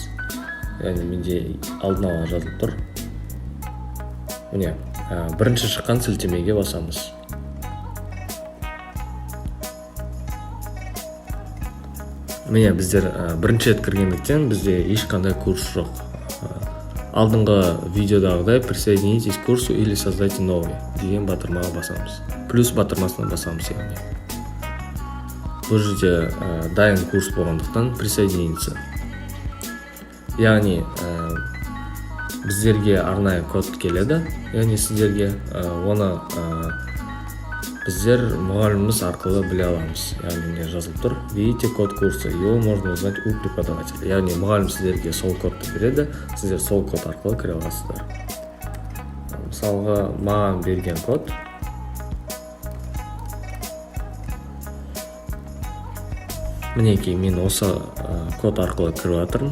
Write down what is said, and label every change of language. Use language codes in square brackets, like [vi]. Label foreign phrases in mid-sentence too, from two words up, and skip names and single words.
[kk] Яғни менде алдын ала жазылып тұр. Міне, бірінші шыққан сілтемеге басамыз. Міне, біздер бірінші рет кіргендіктен бізде ешқандай курс жоқ. Алдыңғы видеодағыдай [ru] присоединитесь к курсу или создайте новый [kk] деген батырмаға басамыз. Плюс батырмасына басамыз яғни. Бұл жерде дайын курс болғандықтан присоединиться. Яғни біздерге арнайы код келеді, яғни сіздерге оны біздер мұғаліміміз арқылы біле аламыз. Яғни не жазылып тұр? [ru] Видите код курса, его можно узнать у преподавателя. [kk] Яғни мұғалім сіздерге сол кодты береді, сіздер сол код арқылы кіре аласыздар. Мысалға, маған берген код. Мінекей, мен осы код арқылы кіріп жатырмын.